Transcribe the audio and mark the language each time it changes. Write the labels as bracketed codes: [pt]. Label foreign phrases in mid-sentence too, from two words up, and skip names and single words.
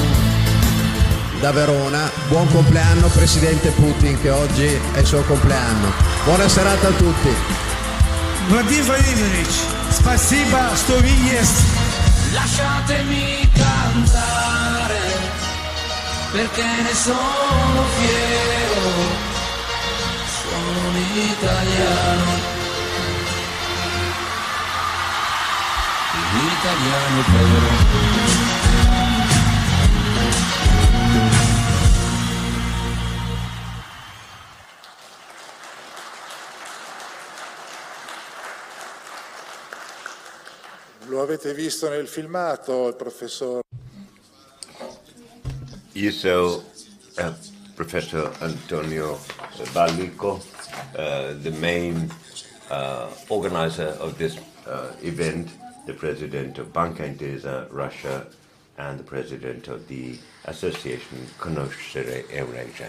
[it] Da Verona, buon compleanno Presidente Putin, che oggi è il suo compleanno. Buona serata a tutti. [ru] Владимир Владимирович, спасибо, что вы есть. [it] Lasciatemi cantare perché ne sono fiero, sono un italiano, un italiano vero. Lo avete visto nel filmato, il professor. [en] You saw Professor Antonio Ballico, the main organizer of this event, the president of Banca Intesa Russia, and the president of the association Conoscere Eurasia.